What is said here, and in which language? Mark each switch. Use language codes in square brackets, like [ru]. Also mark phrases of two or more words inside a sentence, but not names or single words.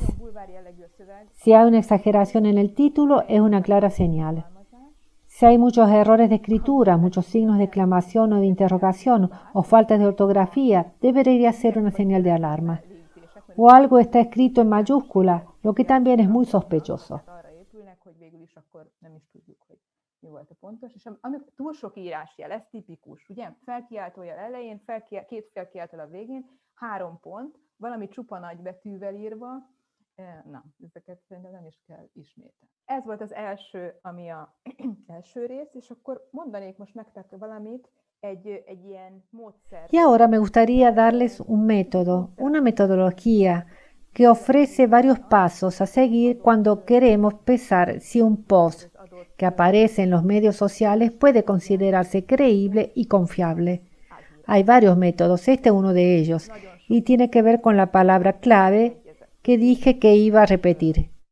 [es] Si hay una exageración en el título, es una clara señal. Si hay muchos errores de escritura, muchos signos de exclamación o de interrogación o faltas de ortografía, debería ser una señal de alarma. O algo está escrito en mayúscula, lo que también es muy sospechoso. [hu] Arra épülnek, hogy végül is akkor nem is tudjuk, hogy mi volt a pontos. És amikor túl sok írásjel, ez tipikus, ugye? Felkiáltójel elején, két felkiáltójel a végén, 3 pont, valami csupa nagy betűvel írva. Na, ezeket szerintem nem is kell ismételni. Ez volt az első, ami a első rész, és akkor mondanék most nektek valamit, egy ilyen módszer. [es] Y ahora me gustaría darles un método, una metodología que ofrece varios pasos a seguir cuando queremos pensar si un post que aparece en los medios sociales puede considerarse creíble y confiable. Hay varios métodos, este es uno de ellos, y tiene que ver con la palabra clave que dije que iba a repetir.